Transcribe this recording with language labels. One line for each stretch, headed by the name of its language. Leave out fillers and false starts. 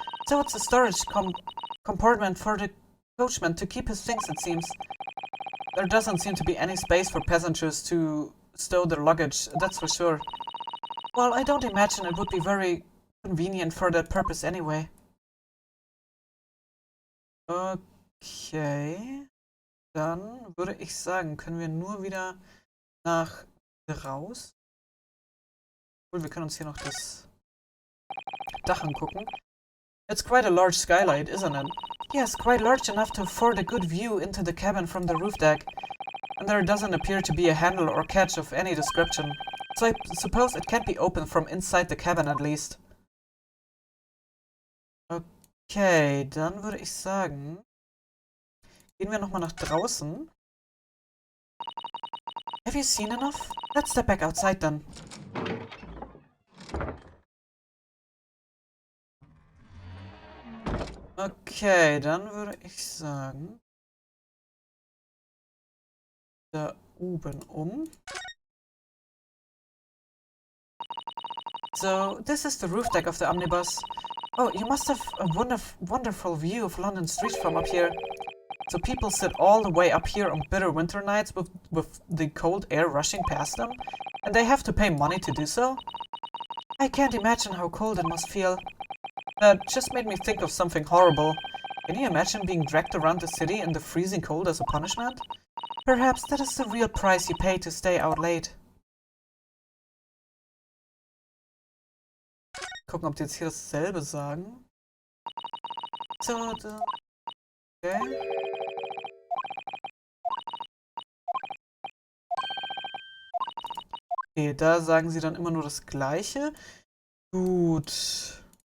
English: So it's a storage compartment for the coachman to keep his things, it seems. There doesn't seem to be any space for passengers to stow their luggage, that's for sure. Well, I don't imagine it would be very convenient for that purpose anyway. Okay.
German: Dann würde ich sagen, können wir nur wieder nach raus. Cool, wir können uns hier noch das Dach angucken.
English: It's quite a large skylight, isn't it? Yes, quite large enough to afford a good view into the cabin from the roof deck. And there doesn't appear to be a handle or catch of any description. So I suppose it can't be opened from inside the cabin at least.
German: Okay, dann würde ich sagen, gehen wir nochmal nach draußen.
English: Have you seen enough? Let's step back outside then.
German: Okay, dann würde ich sagen, da oben
English: So, this is the roof deck of the omnibus. Oh, you must have a wonderful view of London streets from up here. So people sit all the way up here on bitter winter nights with the cold air rushing past them? And they have to pay money to do so? I can't imagine how cold it must feel. That just made me think of something horrible. Can you imagine being dragged around the city in the freezing cold as a punishment? Perhaps that is the real price you pay to stay out late.
German: Gucken, ob die jetzt hier dasselbe sagen. So, okay. Okay, da sagen sie dann immer nur das Gleiche. Gut.